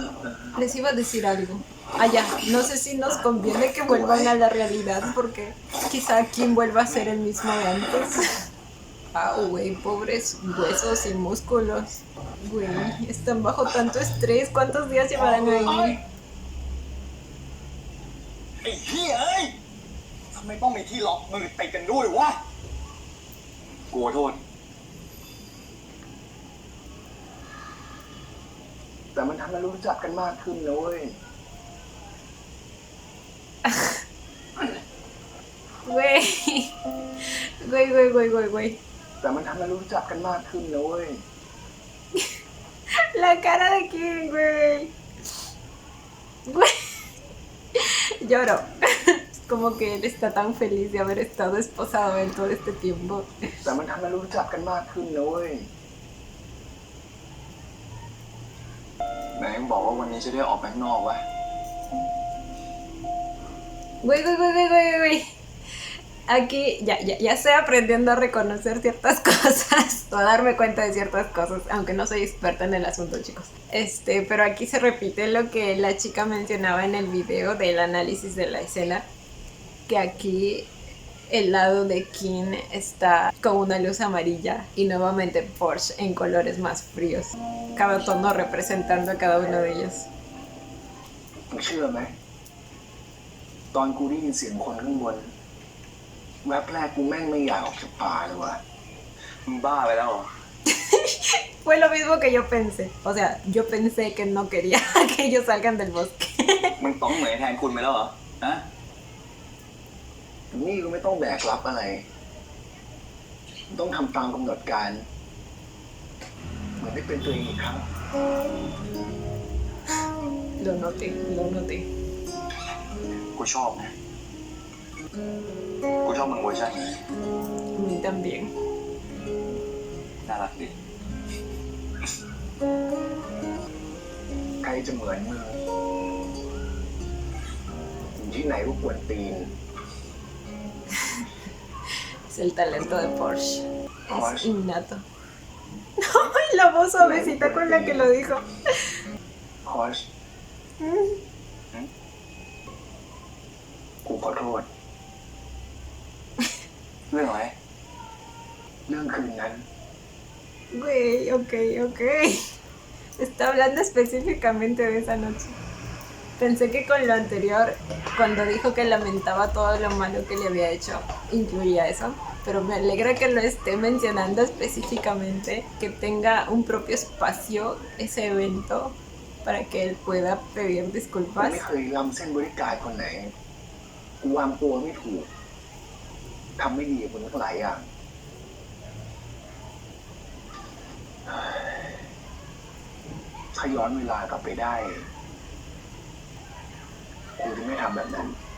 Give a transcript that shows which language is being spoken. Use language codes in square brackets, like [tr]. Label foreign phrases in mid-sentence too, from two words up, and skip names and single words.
[es] Les iba a decir algo. Ah, ya, no sé si nos conviene que vuelvan a la realidad porque quizá Kim vuelva a ser el mismo de antes. Ah, güey, pobres huesos y músculos. Güey, están bajo tanto estrés. ¿Cuántos días llevarán ahí? [th] ไอ้เหี้ยเอ้ยทำไมต้องมีที่ล็อกมือติดกันด้วยวะกลัวโทษ แต่มันทำให้รู้จักกันมากขึ้นนะเว้ย [es] Güey. Güey. [th] แต่มันทำให้รู้จักกันมากขึ้นนะเว้ย [es] La cara de Kim, güey. Güey. Lloro. Como que él está tan feliz de haber estado esposado en todo este tiempo. [th] แต่มันทำให้รู้จักกันมากขึ้นนะเว้ยไหนบอกว่าวันนี้จะได้ออกไปข้างนอกวะ [es] Güey. Aquí ya estoy aprendiendo a reconocer ciertas cosas, o a darme cuenta de ciertas cosas, aunque no soy experta en el asunto, chicos. Pero aquí se repite lo que la chica mencionaba en el video del análisis de la escena, que aquí el lado de Kim está con una luz amarilla y nuevamente Porsche en colores más fríos, cada tono representando a cada uno de ellos. [th] มึงเชื่อไหมตอนกูได้ยินเสียงคนข้างบนแวบแรกกูแม่งไม่อยากออกจากป่าเลยว่ะมึงบ้าไปแล้วเหรอ [es] Fue lo mismo que yo pensé, o sea, yo pensé que no quería que ellos salgan del bosque. [th] มึงต้องเหมยแทนคุณไปแล้วเหรอฮะนี่ก็ไม่ต้องแบกรับอะไรต้องทำตามกำหนดการเหมือนได้เป็นตัวเองอีกครั้ง [es] Lo noté. [th] กูชอบนะกูชอบมึงเวอร์ชันนี้ [es] A mí también. [th] น่ารักดีใครจะเหมือนมึงอยู่ที่ไหนก็ควรตีน [es] Es el talento de Porsche. Porsche. Es innato. Ay, la voz suavecita con la que lo dijo. [th] พอชกูขอโทษ เรื่องอะไร เรื่องคืนนั้น [es] Güey, ok. Está hablando específicamente de esa noche. Pensé que con lo anterior, cuando dijo que lamentaba todo lo malo que le había hecho, incluía eso. Pero me alegra que lo esté mencionando específicamente, que tenga un propio espacio ese evento para que él pueda pedir [th] กู [es] disculpas. [th] ไม่เคยล้ำเส้นบริการคนไหน กูวางตัวไม่ถูก ทำไม่ดีกับคนทั้งหลายอย่าง ถ้าย้อนเวลากลับไปได้ กูจะไม่ทำแบบนั้น